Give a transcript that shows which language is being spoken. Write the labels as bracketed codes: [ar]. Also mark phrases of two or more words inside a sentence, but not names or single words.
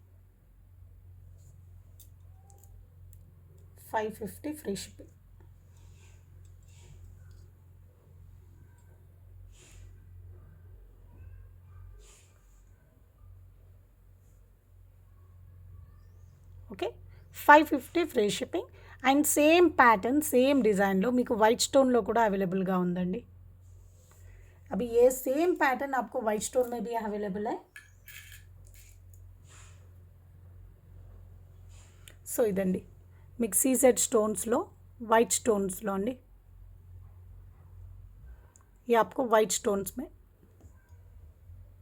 [en] 550 free shipping. Okay, 550 free shipping. and same pattern same design [te] लो మీకు వైట్ స్టోన్లో కూడా అవైలబుల్గా ఉందండి. [hi] अभी ये [en] same pattern [hi] आपको [en] white stone [hi] में भी अवेलेबल है. [te] సో ఇదండి మీకు సీజెడ్ స్టోన్స్లో వైట్ స్టోన్స్లో అండి. [hi] ये आपको [en] white stones [hi] में.